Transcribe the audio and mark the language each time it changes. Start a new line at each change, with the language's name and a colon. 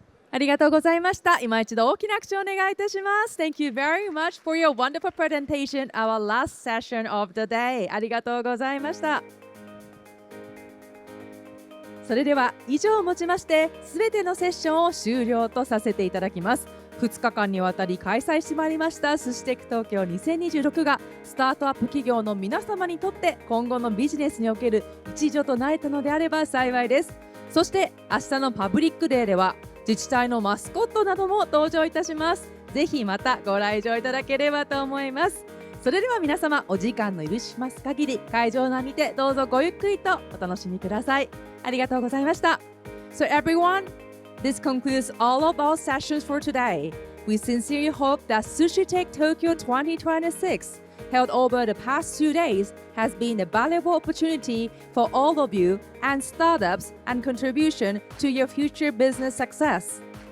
Japanese: ありがとうございました。今一度大きな拍手をお願いいたします。
English: Thank you very much for your wonderful presentation, our last session of the day.
Japanese: ありがとうございました。それでは以上をもちましてすべてのセッションを終了とさせていただきます。 2日間にわたり開催してまいりました寿司テック東京2026がスタートアップ企業の皆様にとって今後のビジネスにおける一助となれたのであれば幸いです。そして明日のパブリックデーでは自治体のマスコットなども登場いたします。ぜひまたご来場いただければと思います。それでは皆様お時間の許します限り会場内にてどうぞごゆっくりとお楽しみください。ありがとうございました。
English: So everyone, this concludes all of our sessions for today. We sincerely hope that Sushi Tech Tokyo 2026 held over the past 2 days has been a valuable opportunity for all of you and startups and contribution to your future business success.